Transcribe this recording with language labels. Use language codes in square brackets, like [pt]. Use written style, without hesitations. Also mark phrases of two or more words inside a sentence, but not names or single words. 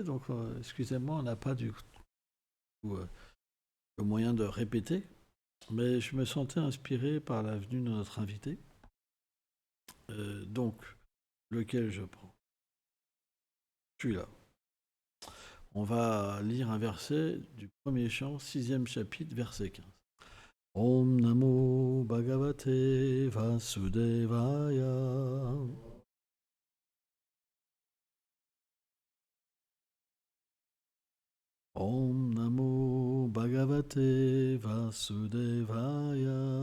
[fr] Donc, excusez-moi, on n'a pas du tout le moyen de répéter, mais je me sentais inspiré par la venue de notre invité. Donc, lequel je prends? Celui-là. On va lire un verset du premier chant, 6e chapitre, verset 15. [sa] Om Namo Bhagavate Vasudevaya. Om Namo Bhagavate Vasudevaya.